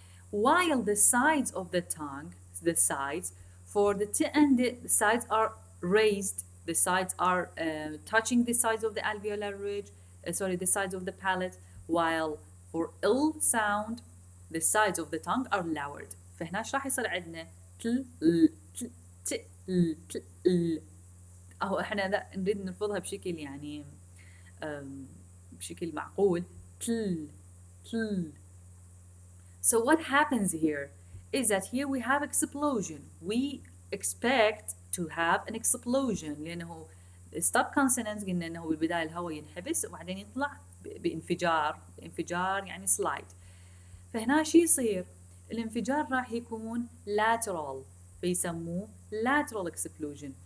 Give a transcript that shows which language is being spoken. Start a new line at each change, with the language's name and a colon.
English: While the sides of the tongue, the sides, for the T and the sides are raised, the sides are touching the sides of the alveolar ridge, the sides of the palate, while for L sound, the sides of the tongue are lowered.
Arabic: فهنا ايش راح يصير عندنا؟ تل تل تل تل أو احنا نريد نلفظها بشكل يعني بشكل معقول تل تل.
English: So what happens here is that here we have explosion. We expect to have an explosion
Arabic: لأنه
English: stop consonants
Arabic: قلنا أنه بالبداية الهواء ينحبس وبعدين يطلع بانفجار يعني slide. فهنا شو يصير؟ الانفجار راح يكون lateral فيسموه lateral explosion.